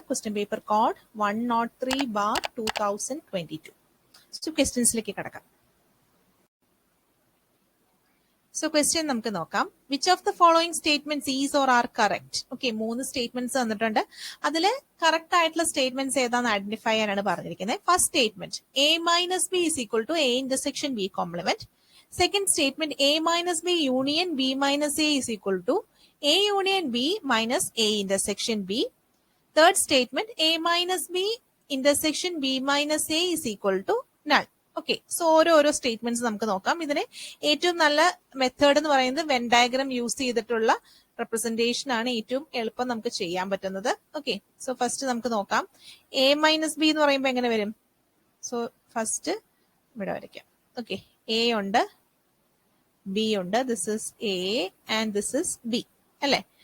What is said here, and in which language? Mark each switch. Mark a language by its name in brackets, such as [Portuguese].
[English] Question paper code 103/2022. [Malayalam] So ക്വസ്റ്റ്യൻസിലേക്ക് കടക്കാം. So question നമുക്ക് നോക്കാം. [English] Which of the following statements is or are correct? [Malayalam] Okay, 3 statements തന്നിട്ടുണ്ട്. അതിൽ correct ആയിട്ടുള്ള സ്റ്റേറ്റ്മെന്റ്സ് ഏതാണെന്ന് ഐഡന്റിഫൈ ചെയ്യാനാണ് പറഞ്ഞിരിക്കുന്നത്. [English] First statement A - B is equal to A intersection B complement. Second statement A - B union B - A is equal to A union B minus A intersection B. Third statement A - B intersection B minus A is equal to null. [Malayalam] Okay, so ഓരോ statements നമുക്ക് നോക്കാം. ഇതിന് ഏറ്റവും നല്ല method എന്ന് പറയുന്നത് when diagram use ചെയ്തിട്ടുള്ള representation ആണ് ഏറ്റവും എളുപ്പം നമുക്ക് ചെയ്യാൻ പറ്റുന്നത്. ഓക്കെ, സോ ഫസ്റ്റ് നമുക്ക് നോക്കാം. A - B എന്ന് പറയുമ്പോൾ എങ്ങനെ വരും? സോ ഫസ്റ്റ് ഇവിടെ വരയ്ക്കാം. ഓക്കെ, A ഉണ്ട്, B ഉണ്ട്, [English] this is A and this is B [Malayalam] അല്ലെ?